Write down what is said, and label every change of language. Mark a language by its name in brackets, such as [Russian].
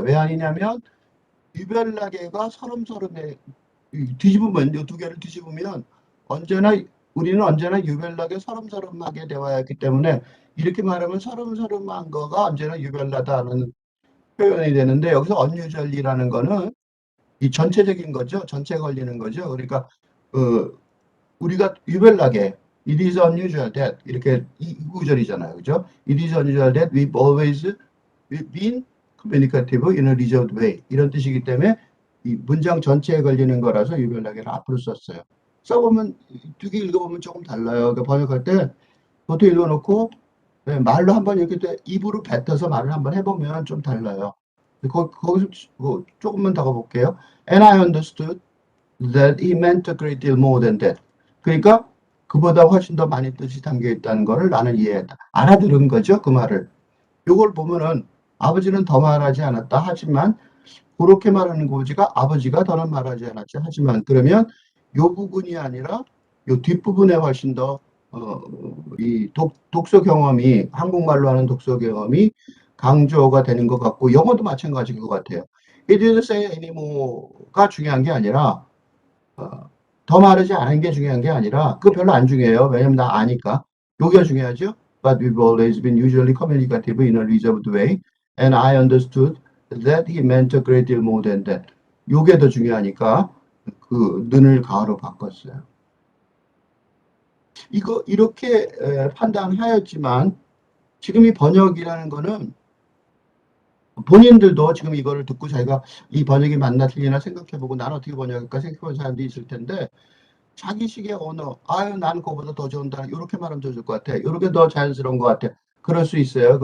[Korean] 왜 아니냐면 유별나게가 서름서름에 뒤집으면 이 두 개를 뒤집으면 언제나 우리는 언제나 유별나게 서름서름하게 대화했기 때문에 이렇게 말하면 서름서름한 거가 언제나 유별나다는 표현이 되는데 여기서 언유절리라는 거는 이 전체적인 거죠. 전체 걸리는 거죠. 그러니까 우리가 유별나게 it is unusual that 이렇게 이 구절이잖아요. 그죠? [English] It is unusual that we've been communicative in a reserved way. [Korean] 이런 뜻이기 때문에 이 문장 전체에 걸리는 거라서 유별나게를 앞으로 썼어요. 써보면 두 개 읽어보면 조금 달라요. 그러니까 번역할 때 보통 읽어놓고 말로 한번 이렇게 입으로 뱉어서 말을 한번 해보면 좀 달라요. 거기서 조금만 더 가볼게요. [English] And I understood that he meant a great deal more than that. [Korean] 그러니까 그보다 훨씬 더 많은 뜻이 담겨 있다는 것을 나는 이해했다. 알아들은 거죠, 그 말을. 요걸 보면은 아버지는 더 말하지 않았다. 하지만 그렇게 말하는 거지가 아버지가 더는 말하지 않았지. 하지만 그러면 요 부분이 아니라 요 뒷부분에 훨씬 더 이 독서 경험이 한국말로 하는 독서 경험이 강조가 되는 것 같고 영어도 마찬가지인 것 같아요. It didn't say anymore 가 중요한 게 아니라 더 말하지 않은 게 중요한 게 아니라 그거 별로 안 중요해요. [English] 왜냐면 나 아니까. 여기가 중요하죠. But we've always been usually communicative in a reserved way. And I understood that he meant a great deal more than that. [Korean] 요게 더 중요하니까 그 는을 가로 바꿨어요. 이거 이렇게 판단하였지만 지금 이 번역이라는 거는 본인들도 지금 이거를 듣고 자기가 이 번역이 맞나 틀리나 생각해보고 난 어떻게 번역할까 생각해보는 사람도 있을 텐데 자기식의 언어, 아유 나는 그거보다 더 좋은다 이렇게 말하면 더 좋을 것 같아, 이렇게 더 자연스러운 것 같아, 그럴 수 있어요.